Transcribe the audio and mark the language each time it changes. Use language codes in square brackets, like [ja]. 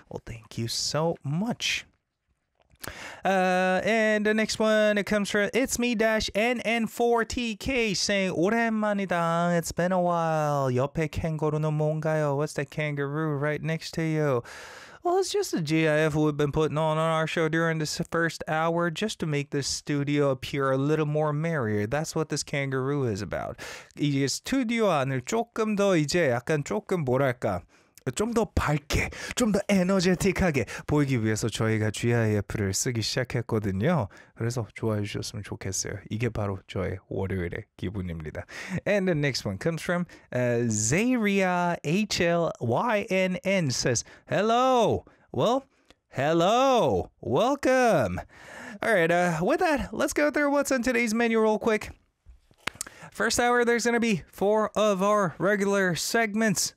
[en] Well, thank you so much. And the next one, it comes from It's Me Dash NN4TK saying, [ko] 오랜만이다. [en] It's been a while. [ko] 옆에 캥거루는 뭔가요? [en] What's that kangaroo right next to you? Well, it's just a GIF we've been putting on our show during this first hour just to make this studio appear a little more merrier. That's what this kangaroo is about. [ko] 이 스튜디오 안을 조금 더 이제 약간 조금 뭐랄까 좀 더 밝게, 좀 더 에너제틱하게 보이기 위해서 저희가 GIF를 쓰기 시작했거든요. 그래서 좋아해 주셨으면 좋겠어요. 이게 바로 저의 월요일의 기분입니다. [en] And the next one comes from Zaria HLYNN says, hello. Well, hello. Welcome. All right, with that, let's go through what's on today's menu real quick. First hour, there's going to be four of our regular segments.